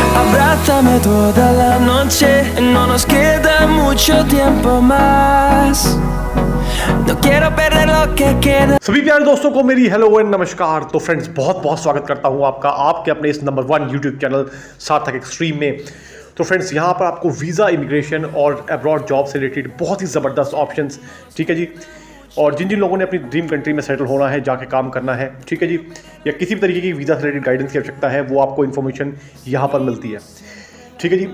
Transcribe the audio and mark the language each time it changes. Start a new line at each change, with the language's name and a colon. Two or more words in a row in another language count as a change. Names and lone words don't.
Spanish: Abrázame toda la noche, no nos queda mucho tiempo más. No quiero perder lo que queda.
Hindi: सभी प्यारे दोस्तों को मेरी
English: hello and
Hindi: नमस्कार। तो फ्रेंड्स, बहुत बहुत स्वागत करता हूं आपका आपके अपने इस नंबर 1
English: YouTube channel
Hindi: सार्थक एक्सट्रीम में। तो फ्रेंड्स, यहां पर आपको वीज़ा, इमिग्रेशन और
English: abroad job
Hindi: से रिलेटेड बहुत ही ज़बरदस्त ऑप्शंस, ठीक है जी, और जिन जिन लोगों ने अपनी
English: dream country
Hindi: में सेटल होना है, जाके काम करना है, ठीक है जी, या किसी भी तरीके की वीज़ा से रिलेटेड गाइडेंस की आवश्यकता है, वो आपको इन्फॉर्मेशन यहाँ पर मिलती है, ठीक है जी।